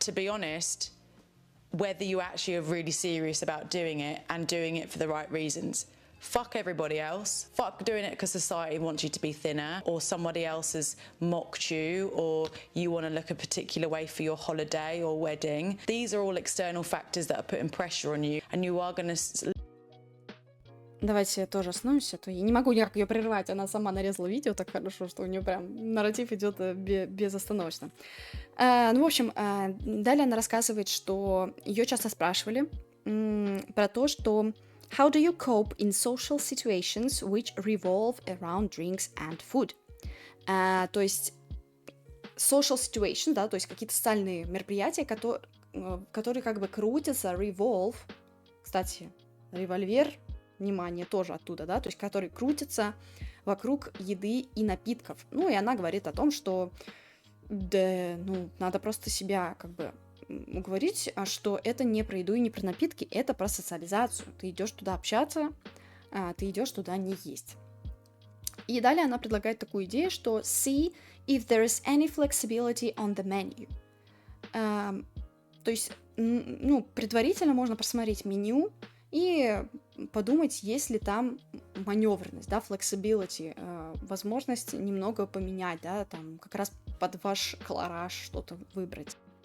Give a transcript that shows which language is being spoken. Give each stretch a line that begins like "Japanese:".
English: To be honest, whether you actually are really serious about doing it and doing it for the right reasons. Fuck everybody else. Fuck doing it because society wants you to be thinner, or somebody else has mocked you, or you want to look a particular way for your holiday or wedding. These are all external factors that are putting pressure on you, and you are going to...
Russian: Давайте тоже остановимся, а то я не могу никак ее прервать. Она сама нарезала видео так хорошо, что у нее прям нарратив идет безостановочно. Ну, в общем, далее она рассказывает, что ее часто спрашивали про то, что
English: how do you cope in social situations which revolve around drinks and food?
Russian: То есть
English: social situation,
Russian: да, то есть какие-то социальные мероприятия, которые как бы крутятся, revolve, кстати, револьвер, внимание, тоже оттуда, да, то есть которые крутятся вокруг еды и напитков. Ну, и она говорит о том, что да, ну, надо просто себя как бы уговорить, что это не про еду и не про напитки, это про социализацию. Ты идешь туда общаться, ты идешь туда не есть. И далее она предлагает такую идею, что
English: see if there is any flexibility on the menu.
Russian: То есть, ну, предварительно можно просмотреть меню и подумать, есть ли там маневренность, да, flexibility, возможность немного поменять, да, там как раз под ваш колораж что-то выбрать.